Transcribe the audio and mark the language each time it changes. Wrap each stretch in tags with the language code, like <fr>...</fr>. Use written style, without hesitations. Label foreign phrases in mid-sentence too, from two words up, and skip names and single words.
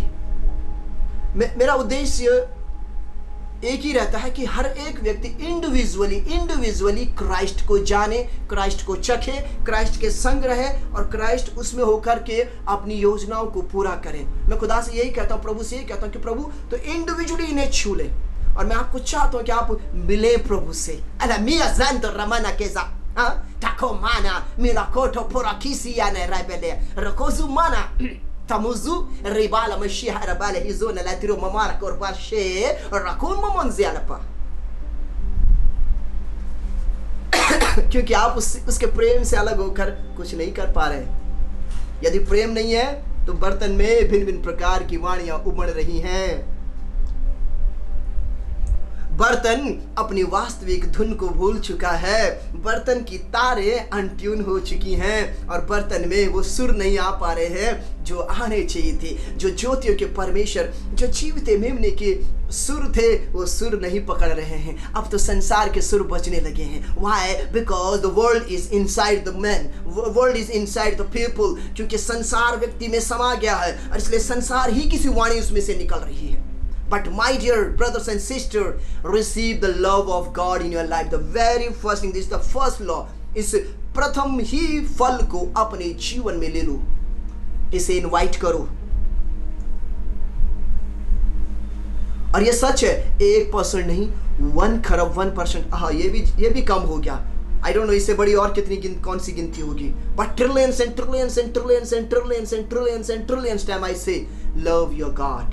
<hi>मेरा उद्देश्य एक ही रहता है कि हर एक व्यक्ति इंडिविजुअली क्राइस्ट को जाने, क्राइस्ट को चखे, क्राइस्ट के संग रहे, और क्राइस्ट उसमें होकर के अपनी योजनाओं को पूरा करें। मैं खुदा से यही कहता हूँ, प्रभु से यही कहता हूँ कि प्रभु तो इंडिविजुअली इन्हें छू ले, और मैं आपको चाहता हूँ कि आप मिले प्रभु से। Takomana milakoto porakisi ya na rabele rakozumana tamuzu ribala mashiha rabale hizona latiro mamara korbashe rakun mamonziala pa। क्योंकि आप उसके प्रेम से अलग होकर कुछ नहीं कर पा रहे। यदि प्रेम नहीं है तो बर्तन में भिन्न भिन्न प्रकार की वाणियां उमड़ रही हैं। बर्तन अपनी वास्तविक धुन को भूल चुका है, बर्तन की तारें अनट्यून हो चुकी हैं, और बर्तन में वो सुर नहीं आ पा रहे हैं जो आने चाहिए थे। जो ज्योतियों के परमेश्वर, जो जीवित मेमने के सुर थे, वो सुर नहीं पकड़ रहे हैं। अब तो संसार के सुर बजने लगे हैं।</hi> <en>Why? Because the world is inside the man, world is inside the people।</en> <hi>क्योंकि संसार व्यक्ति में समा गया है, और इसलिए संसार ही किसी वाणी उसमें से निकल रही है।</hi> <en>But my dear brothers and sisters, receive the love of God in your life. The very first thing, this is the first law.</en> <hi>इस प्रथम ही फल को अपने जीवन में ले लो, इसे इनवाइट करो। और ये सच है, 1% नहीं, 1 खरब 1%। हाँ, ये भी कम हो गया।</hi> <en>I don't know</en> <hi>इससे बड़ी और कौन सी गिनती होगी,</hi> <en>But trillions and trillions and trillions and trillions and trillions and trillions time I say love your God.</en>